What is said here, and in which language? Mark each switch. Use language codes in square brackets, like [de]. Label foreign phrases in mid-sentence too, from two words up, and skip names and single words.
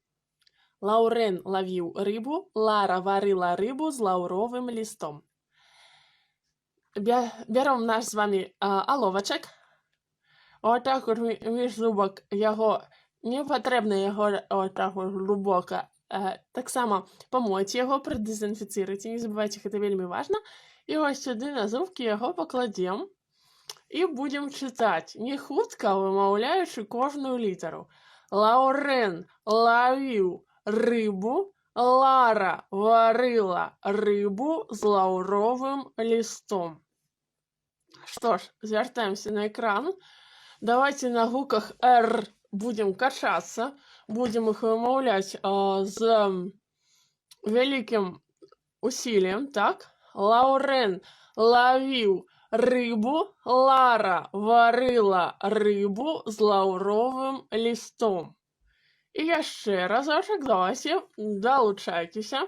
[be] Лаўрэн лавіў рыбу, Лара варыла рыбу з лаўровым лістом. Бяром наш з вами аловачак. Отак вот між зубок яго, не патрэбна яго отак вот глубока. Таксама памойце яго, прадэзінфіцыруйце, не забывайце, гэта вельмі важна. [uk] І ось сюди [be] на зубки яго пакладзем. І будем чытаць, не хутка вымаўляючы кожную літару. Лаўрэн лавіў рыбу, Лара варыла рыбу з лаўровым лістом. Што ж, звяртаемся на экран. Давайте на гуках «Р» будем качацца, будем их вымаўляць з вялікім усілем, так? Лаўрэн лавіў рыбу, Лара варыла рыбу з лаўровым лістом. І яшчэ разочак, давайте, далучайцеся.